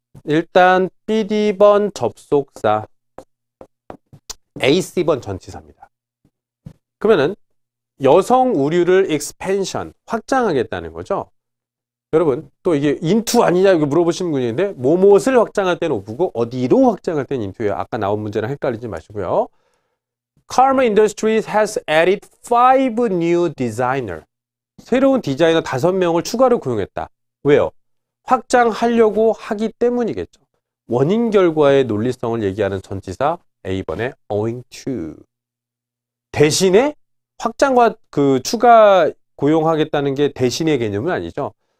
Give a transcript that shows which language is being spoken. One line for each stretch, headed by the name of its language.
Korean: 일단 BD번 접속사 AC번 전치사입니다. 그러면은 여성 의류를 expansion, 확장하겠다는 거죠. 여러분 또 이게 into 아니냐 이거 물어보시는 분인데 뭐뭇을 확장할 때는 o프고 어디로 확장할 때는 into예요. 아까 나온 문제랑 헷갈리지 마시고요.
English: Karma Industries has added 5 new designer.
Korean: 새로운 디자이너 5명을 추가로 고용했다. 왜요? 확장하려고 하기 때문이겠죠. 원인 결과의 논리성을 얘기하는 전치사 A번에 owing to. 대신에 확장과 그 추가 고용하겠다는 게 대신의 개념은 아니죠.